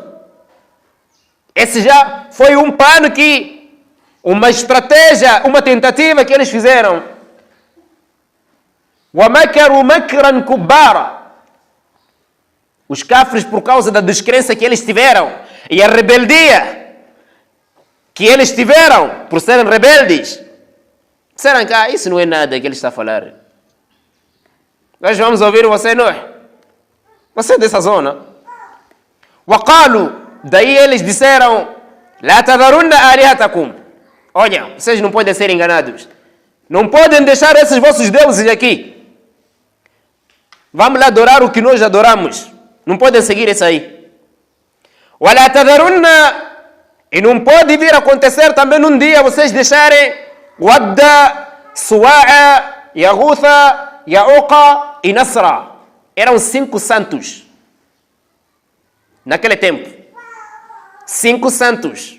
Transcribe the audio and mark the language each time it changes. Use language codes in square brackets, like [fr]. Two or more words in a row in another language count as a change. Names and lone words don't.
[pt] Esse já foi um plano que, uma estratégia, uma tentativa que eles fizeram. [ar] وَمَكَرُوا مَكْرًا كُبَّارًا. [pt] Os cafres, por causa da descrença que eles tiveram e a rebeldia que eles tiveram por serem rebeldes, disseram que isso não é nada que ele está a falar. Nós vamos ouvir você, Nuh. Você é dessa zona. وَقَالُوا. Daí eles disseram, [ar] لَا تَذَرُنَّ آلِهَتَكُمْ. [pt] Olha, vocês não podem ser enganados. Não podem deixar esses vossos deuses aqui. Vamos lá adorar o que nós adoramos. Não podem seguir isso aí. [ar] وَلَا تَذَرُنَّ. [pt] E não pode vir a acontecer também um dia vocês deixarem Wadda, Suwa'a, Yaghutha, Ya'uqa e Nasra. Eram 5 santos. Naquele tempo. 5 santos.